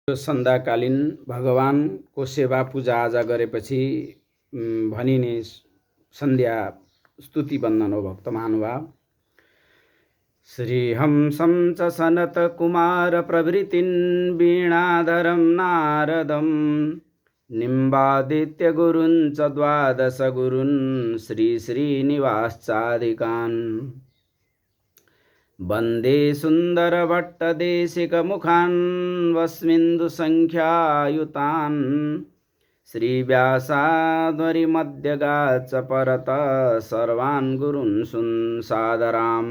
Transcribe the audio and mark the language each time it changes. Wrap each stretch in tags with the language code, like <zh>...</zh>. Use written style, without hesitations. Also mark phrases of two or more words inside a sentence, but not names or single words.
<ne>सन्ध्याकालीन भगवानको सेवा पूजाआजा गरेपछि भनिने सन्ध्या स्तुति वन्दन हो भक्त महानुभाव।</ne> <sa>श्रीहंसं च सनतकुमार प्रभृतिन् वीणाधरं नारदं निम्बादित्य गुरुन् च द्वादश गुरुन् श्रीश्रीनिवासादिकान् वन्दे सुन्दरभट्टदेशिकमुखान् वस्मिन्दुसङ्ख्यायुतान् श्रीव्यासाध्वरिमध्यगाच्च परतः सर्वान् गुरून् सुसादराम्।</sa>